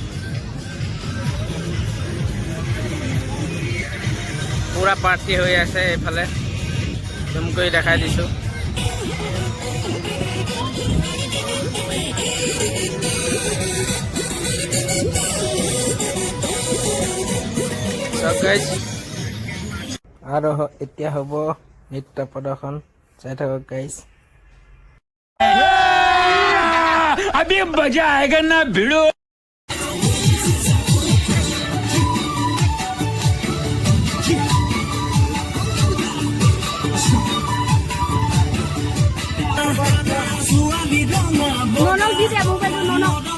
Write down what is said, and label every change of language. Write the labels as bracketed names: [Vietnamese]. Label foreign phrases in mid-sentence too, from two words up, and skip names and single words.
[Assamese] পুৰা পাৰ্টি হৈ আছে এইফালে জুম কৰি দেখাই দিছো গাইজ আৰু এতিয়া হ'ব নৃত্য প্ৰদৰ্শন চাই থাকক গাইজ [Hindi] अभी मजा आएगा ना भिड़ो [Assamese] ননক দি দে মোবাইলটো ননক